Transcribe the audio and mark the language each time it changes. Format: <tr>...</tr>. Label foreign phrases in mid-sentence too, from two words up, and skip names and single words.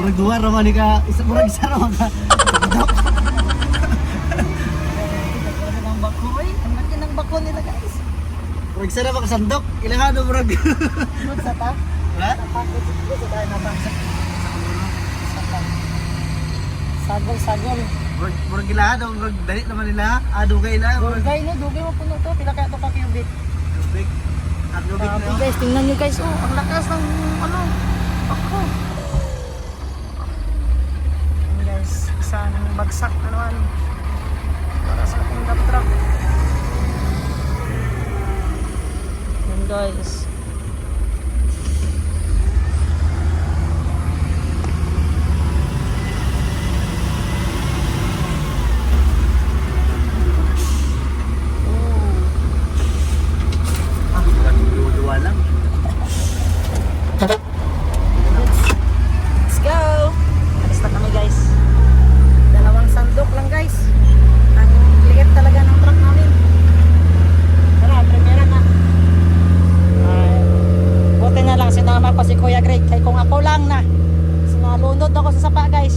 <ceb>Duha raman ni ka, isa raman ka. Sandok.</ceb> <tl>Ang bako eh. Ang laki ng bako nila guys.</tl> <ceb>Murag isa raman ka sandok. Ilangan mo murag. Good sa ta. Wala? Good sa tayo na ba? Sagol. Murag ilangan, murag dali naman nila. Dugay na. Dugay no, dugay mo puno to. Pila kaya to ka cubic.</ceb> <tl>Tubig. At tubig Grabe na. guys, tingnan nyo guys. Oh, ang lakas ng ano. Bako. Ayan guys, isang bagsak ano para sa ating dump truck. Ayan guys.</tl> <ceb>Murag duwa lang.</ceb> <en>Let's go!</en> <tl>Alis na kami guys. Dalawang sandok lang guys. Ang liit talaga ng truck namin. Tara, primera na. Ay, buti na lang sinama ko si Kuya Greg. Kaya kung ako lang na, sinalunod ako sa sapa guys.</tl>